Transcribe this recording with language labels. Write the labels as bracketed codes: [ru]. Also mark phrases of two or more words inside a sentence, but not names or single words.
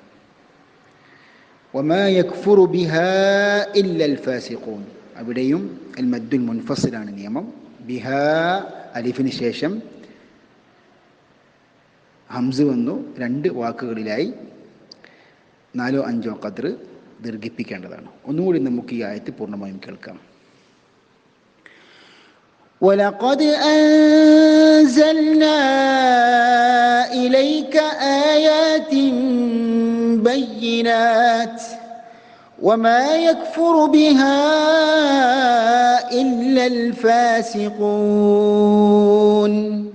[ar] وما يكفر بها إلا الفاسقون, [ml] അവിടെയും [ar] المد المنفصل [ml] നിയമം. ബിഹാ അലിഫിന് ശേഷം ഹംസ് വന്നു. 2 വാക്കുകളിലായി 4-5 ഖദ്ർ ദീർഘിപ്പിക്കേണ്ടതാണ്. ഒന്നുകൂടി നമുക്ക് ഈ ആയത്ത് പൂർണ്ണമായും കേൾക്കാം. [ar] وَلَقَدْ أَنزَلْنَا إِلَيْكَ آيَاتٍ بَيِّنَاتٍ وَمَا يَكْفُرُ بِهَا إِلَّا الْفَاسِقُونَ.